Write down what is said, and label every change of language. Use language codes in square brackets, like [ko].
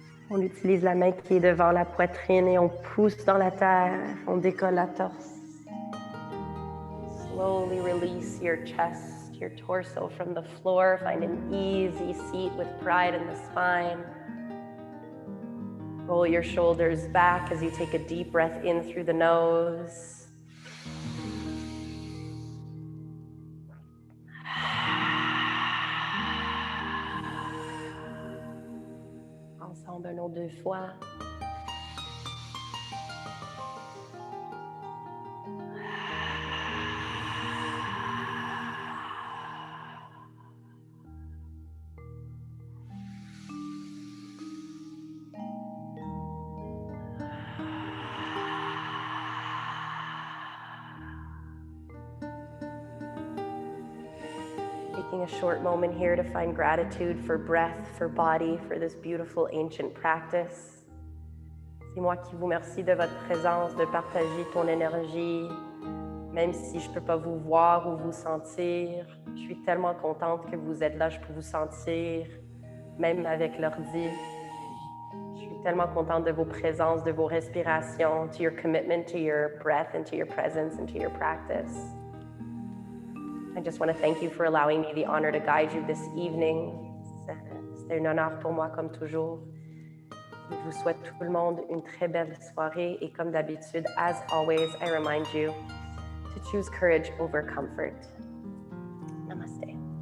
[fr] On utilise la main qui est devant la poitrine et on pousse dans la terre, on décolle la torse. [en] Slowly release your chest, your torso from the floor. Find an easy seat with pride in the spine. Roll your shoulders back as you take a deep breath in through the nose. [fr] Ensemble, un autre 2 fois. [en] Taking a short moment here to find gratitude for breath, for body, for this beautiful ancient practice. [fr] C'est moi qui vous remercie de votre présence, de partager ton énergie, même si je ne peux pas vous voir ou vous sentir. Je suis tellement contente que vous êtes là, je peux vous sentir, même avec l'ordi. Je suis tellement contente de vos présences, de vos respirations, [en] to your commitment to your breath and to your presence and to your practice. I just want to thank you for allowing me the honor to guide you this evening. [fr] C'était un honneur pour moi comme toujours. Je vous souhaite tout le monde une très belle soirée et comme d'habitude, [en] as always, I remind you to choose courage over comfort. [fr] Namaste.